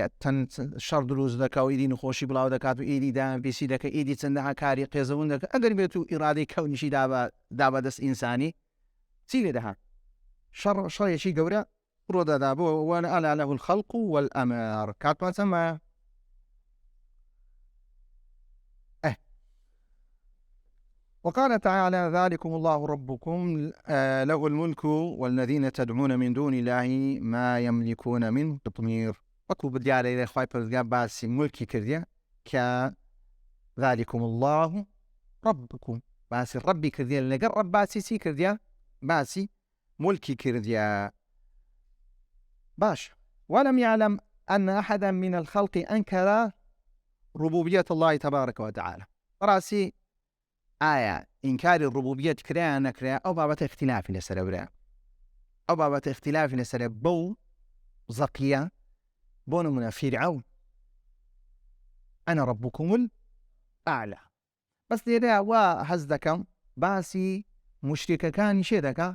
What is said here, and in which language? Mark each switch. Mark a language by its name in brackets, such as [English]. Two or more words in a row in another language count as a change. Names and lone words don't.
[Central Kurdish] تەنها شەڕ دروست دەکا و ئیدی نەخۆشی بڵاو دەکات و ئیدی دامپیسی دەکە، ئیدی چەندەها کاری قێزەون دەکە. ئەگەر بێت و ئیرادەی کەونیشی دا بەدەست ئینسانی چی لێ دەهات؟ شەڕێکی گەورە ڕۆدەدا بۆ وەنە [Arabic] ئەلا لەهو الخەڵق والئەمر. [Central Kurdish] کاتمان چەندمایە؟ [Arabic] وقال تعالى ذلكم الله ربكم له الملك والذين تدعون من دون الله ما يملكون من قطمير. [Central Kurdish] وەکو بردیارە لە خوای پەروەردگار باسی مولکی کردیە کە [Arabic] ذلكم الله ربكم [Central Kurdish] باسی ڕەبی کردیە لەگەڵ ڕەب باسی چی کردیە؟ باسی ملکی کردیە. [Arabic] باش ولم يعلم أن أحدا من الخلق أنكر ربوبية الله تبارك وتعالى. [Central Kurdish] راسي ئایا ئینکاری ڕوبوبیەت کرایان نەکرا ئەو بابەتە اختلافی لەسەرە برا. ئەو بابەتە اختلافی لەسەرە بەو زەقیە بۆ نمونە فیرعەون [Arabic] ئەنا ڕەبوکم الئەعلا. [Central Kurdish] بەس لێرە وا هەز دەکەم باسی موشریکەکانی شێ دەکا؟